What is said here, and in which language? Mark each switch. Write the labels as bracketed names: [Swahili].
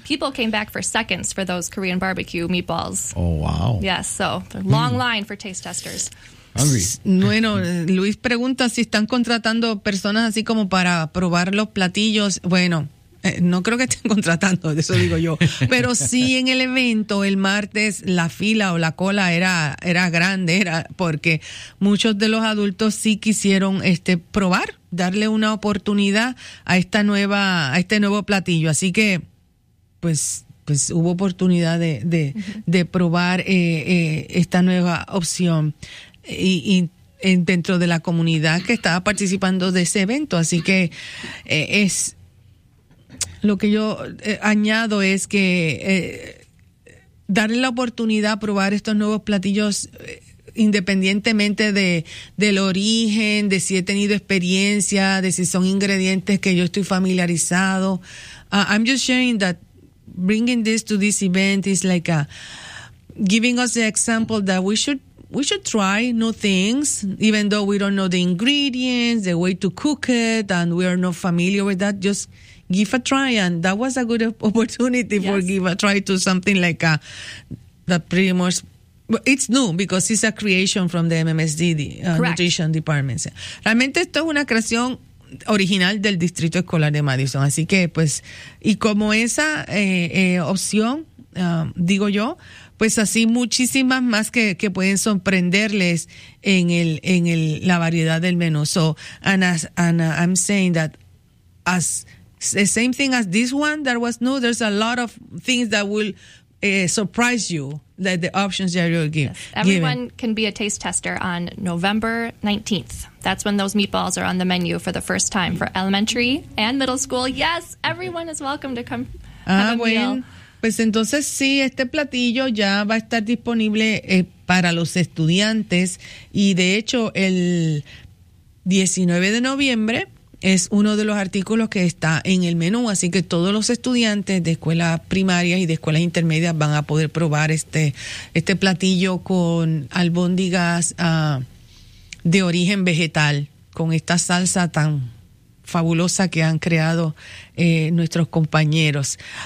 [English] People came back for seconds for those Korean barbecue meatballs. Oh, wow. Yes, so long line for taste testers. [Spanish] Bueno, Luis pregunta si están contratando personas así como para probar los platillos. Bueno, no creo que estén contratando, eso digo yo. Pero sí, en el evento, el martes, la fila o la cola era grande, era porque muchos de los adultos sí quisieron probar, darle una oportunidad a este nuevo platillo. Así que, pues hubo oportunidad de probar esta nueva opción y dentro de la comunidad que estaba participando de ese evento. Así que es lo que yo añado es que darle la oportunidad a probar estos nuevos platillos independientemente del origen, de si he tenido experiencia, de si son ingredientes que yo estoy familiarizado. [English] I'm just sharing that bringing this to this event is like giving us the example that we should try new things, even though we don't know the ingredients, the way to cook it, and we are not familiar with that. Just give a try, and that was a good opportunity for give a try to something like that pretty much, it's new because it's a creation from the MMSD, Nutrition Department. [Spanish] Realmente esto es una creación original del Distrito Escolar de Madison. Así que, pues, y como esa opción digo yo, pues así muchísimas más que pueden sorprenderles en la variedad del menú. [English] So, Anna, I'm saying that as the same thing as this one that was new, there's a lot of things that will surprise you, that the options that you'll give. Yes. Everyone can be a taste tester on November 19th. That's when those meatballs are on the menu for the first time for elementary and middle school. Yes, everyone is welcome to come have a meal. [Spanish] Pues entonces sí, este platillo ya va a estar disponible para los estudiantes. Y de hecho, el 19 de noviembre es uno de los artículos que está en el menú. Así que todos los estudiantes de escuelas primarias y de escuelas intermedias van a poder probar este platillo con albóndigas de origen vegetal, con esta salsa tan fabulosa que han creado nuestros compañeros.